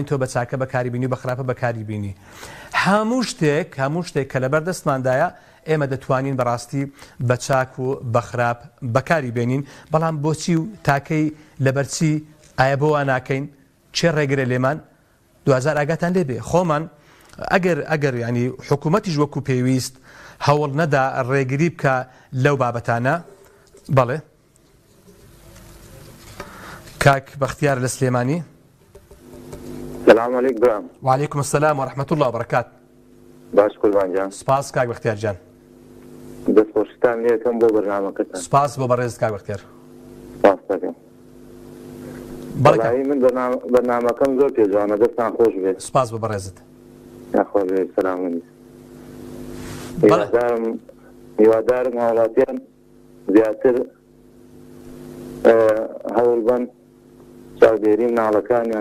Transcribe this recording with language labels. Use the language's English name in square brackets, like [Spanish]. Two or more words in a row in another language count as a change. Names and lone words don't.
[Central Kurdish] تۆ بە چاکە بەکاری بینی و بە خراپە بەکاری بینی هەموو شتێک کە لەبەر دەستماندایە ئێمە دەتوانین بەڕاستی بە چاک و بە خراپ بەکاری بێنین بەڵام بۆچی و تاکەی لەبەرچی ئایا بۆ ناکەین چێ ڕێگرە لێمان 2000 ئاگاتان لێبێ خۆمان ئەگەر ینی حکوومەتیش وەکو پێویست هەوڵ نەدا ڕێگری بکە لەو بابەتانە بەڵێ کاک بەختیار لە سلێمانی [Arabic] سلام علیکم برام وعلیکم السلام ورحمة الله وبركات [Central Kurdish] باش قوربان جان سپاس کاک بەختیار جان دەستخۆشتان لێکم بۆ بەرنامەکەتان سپاس بۆ بەڕێز کاک بەختیار سپاس دەکەم بەڵای من بەرنامەکەم زۆر پێجوانە دەستان خۆش بێت سپاس بۆ بەڕێزت ناخۆش بێت سەلام هیوادارم هاوڵاتیان زیاتر هەوڵ بن چاودێری مناڵەکانیان